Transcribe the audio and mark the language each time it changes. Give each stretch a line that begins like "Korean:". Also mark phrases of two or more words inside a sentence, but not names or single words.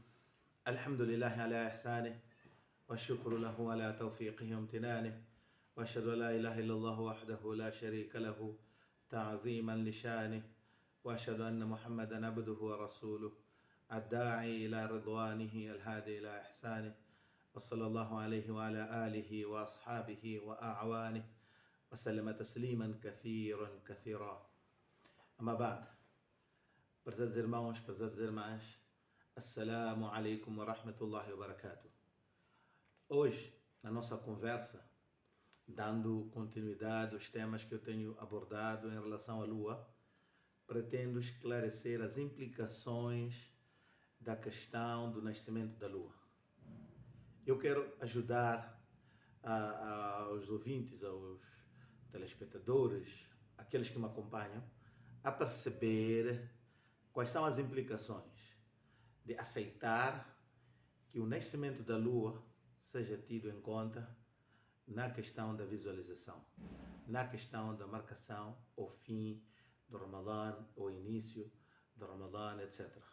Arabic: الحمد لله على إحسانه والشكر له على توفيقه وامتنانه وأشهد أن لا إله إلا الله وحده لا شريك له تعظيما لشانه وأشهد أن محمدا عبده ورسوله الداعي إلى رضوانه الهادي إلى إحسانه وصلى الله عليه وعلى آله وأصحابه وأعوانه وسلم تسليما كثيرا. أما بعد،
Portuguese: prezados irmãos, prezadas irmãs,
Arabic: السلام عليكم ورحمة الله وبركاته.
Portuguese: Hoje, na nossa conversa, dando continuidade aos temas que eu tenho abordado em relação à Lua, pretendo esclarecer as implicações da questão do nascimento da Lua. Eu quero ajudar aos ouvintes, aos telespectadores, aqueles que me acompanham, a perceber quais são as implicações de aceitar que o nascimento da Lua seja tido em conta na questão da visualização, na questão da marcação ou fim do Ramadã, ou início do Ramadã, etc.